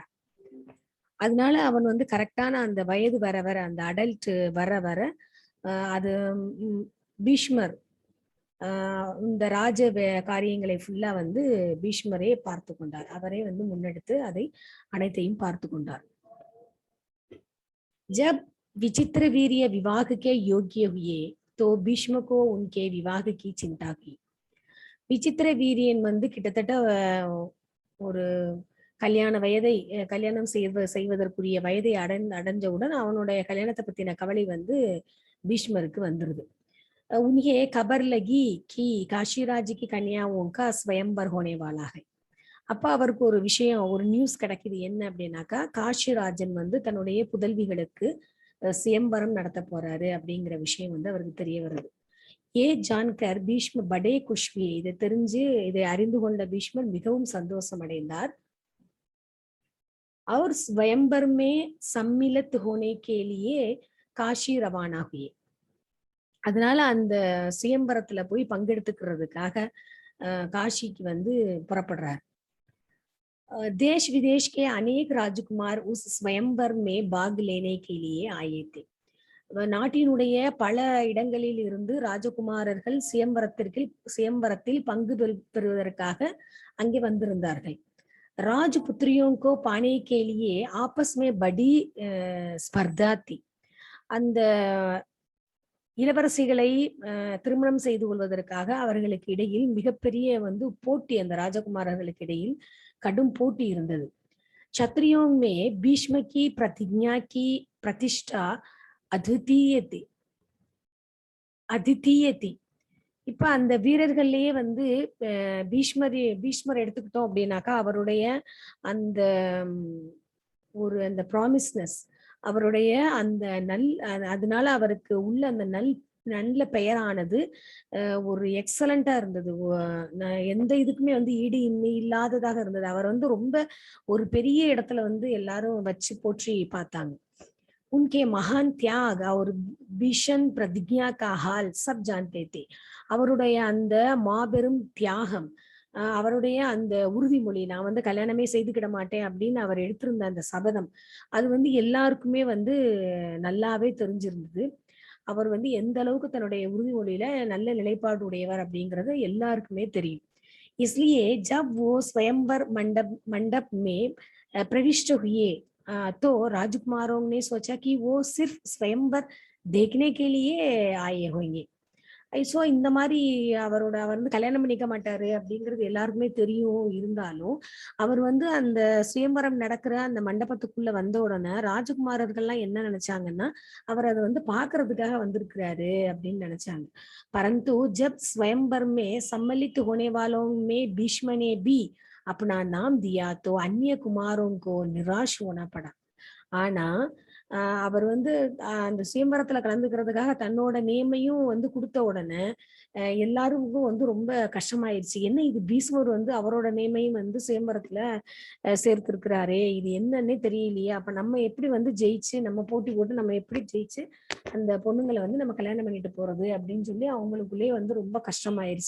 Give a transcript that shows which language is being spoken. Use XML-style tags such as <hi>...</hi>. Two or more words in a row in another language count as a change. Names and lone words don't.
<ta>அதனால அவன் கரெக்டான அந்த வயது வர வர, அந்த அடல்ட் வர வர அது பீஷ்மர் இந்த ராஜ காரியங்களை ஃபுல்லா பீஷ்மரே பார்த்து கொண்டார். அவரே முன்னெடுத்து அதை அனைத்தையும் பார்த்து கொண்டார்.</ta> <hi>ஜப் विचित्र वीर्य विवाह के योग्य हुए तो भीष्म को उनके विवाह की चिंता की.</hi> <ta>விசித்திர வீரியன் கிட்டத்தட்ட ஒரு கல்யாணம் செய்வதற்குரிய வயதை அடைஞ்சவுடன் அவனுடைய கல்யாணத்தை பத்தின கவலை பீஷ்மருக்கு வந்துருது.</ta> <hi>उन्हें खबर लगी कि काशीराज की कन्याओं का स्वयंवर होने वाला है.</hi> <ta>அப்ப அவருக்கு ஒரு விஷயம், ஒரு நியூஸ் கிடைக்குது. என்ன அப்படின்னாக்கா, காஷிராஜன் தன்னுடைய புதல்விகளுக்கு சுயம்பரம் நடத்த போறாரு அப்படிங்கிற விஷயம் அவருக்கு தெரிய வருது.</ta> <hi>ये जानकर भीष्म बड़े खुश हुए.</hi> <ta>இதை அறிந்து கொண்ட பீஷ்மர் மிகவும் சந்தோஷம் அடைந்தார்.</ta> <hi>और स्वयंवर में सम्मिलित होने के लिए काशी रवाना हुए.</hi> <ta>அதனால அந்த சுயம்பரத்துல போய் பங்கெடுத்துக்கிறதுக்காக காஷிக்கு புறப்படுறார்.</ta> <hi>देश विदेश के अनेक राजकुमार उस स्वयंवर में भाग लेने के लिए आए थे.</hi> <ta>நாட்டினுடைய பல இடங்களில் இருந்து ராஜகுமாரர்கள் சுயம்பரத்தில் பங்கு பெறுவதற்காக அங்கே வந்திருந்தார்கள்.</ta> <hi>राजपुत्रियों को पाने के लिए आपस में बड़ी स्पर्धा थी.</hi> <ta>அந்த இளவரசிகளை திருமணம் செய்து கொள்வதற்காக அவர்களுக்கு இடையில் மிகப்பெரிய போட்டி, அந்த ராஜகுமாரர்களுக்கு இடையில் கடும் போட்டி இருந்தது.</ta> <hi>क्षत्रियों में भीष्म की प्रतिज्ञा की प्रतिष्ठा अद्वितीय थी.</hi> <ta>இப்ப அந்த வீரர்கள்லயே பீஷ்மர் எடுத்துக்கிட்டோம் அப்படின்னாக்கா, அவருடைய அந்த அந்த ப்ராமிஸ்னஸ், அவருடைய அந்த அதனால அவருக்கு உள்ள அந்த நல்ல பெயரானது ஒரு எக்ஸலண்டா இருந்தது. எந்த இதுக்குமே ஈடு இன்மை இல்லாததாக இருந்தது. அவர் ரொம்ப ஒரு பெரிய இடத்துல எல்லாரும் வச்சு போற்றி பார்த்தாங்க.</ta> <hi>उनके महान त्याग और भीषण प्रतिज्ञा का हाल सब जानते थे.</hi> <ta>அவருடைய அந்த மாபெரும் தியாகம், அவருடைய அந்த உறுதிமொழி, நான் கல்யாணமே செய்துக்கிட மாட்டேன் அப்படின்னு அவர் எடுத்திருந்த அந்த சபதம், அது எல்லாருக்குமே நல்லாவே தெரிஞ்சிருந்தது. அவர் எந்த அளவுக்கு தன்னுடைய உறுதிமொழியில நல்ல நிலைப்பாடு உடையவர் அப்படிங்கிறது எல்லாருக்குமே தெரியும்.</ta> <hi>इसलिए जब वो स्वयंवर मंडप में प्रविष्ट हुए तो राजकुमारों ने सोचा कि वो सिर्फ स्वयंवर देखने के लिए आए होंगे.</hi> <ta>சோ இந்த மாதிரி அவர் வந்து கல்யாணம் பண்ணிக்க மாட்டாரு அப்படிங்கிறது எல்லாருக்குமே தெரியும். இருந்தாலும் அவர் வந்து அந்த சுயம்பரம் நடக்கிற அந்த மண்டபத்துக்குள்ள வந்த உடனே ராஜகுமாரர்கள்லாம் என்ன நினைச்சாங்கன்னா, அவர் அதை வந்து பாக்குறதுக்காக வந்திருக்கிறாரு அப்படின்னு நினைச்சாங்க.</ta> <hi>परंतु जब स्वयंवर में सम्मिलित होने वालों में भीष्म ने भी अपना नाम दिया तो अन्य कुमारों को निराश होना पड़ा.</hi> <ta>ஆனா அவர் வந்து அந்த சுயம்பரத்துல கலந்துக்கிறதுக்காக தன்னோட நேமையும் வந்து கொடுத்த உடனே எல்லாருக்கும் வந்து ரொம்ப கஷ்டமாயிருச்சு. என்ன இது, பீஷ்மர் வந்து அவரோட நேமையும் வந்து சுயம்பரத்துல சேர்த்திருக்கிறாரே, இது என்னன்னே தெரியலையே, அப்ப நம்ம எப்படி வந்து ஜெயிச்சு, நம்ம போட்டி போட்டு நம்ம எப்படி ஜெயிச்சு அந்த பொண்ணுங்களை வந்து நம்ம கல்யாணம் பண்ணிட்டு போறது அப்படின்னு சொல்லி அவங்களுக்குள்ளே வந்து ரொம்ப கஷ்டமாயிருச்சு.</ta>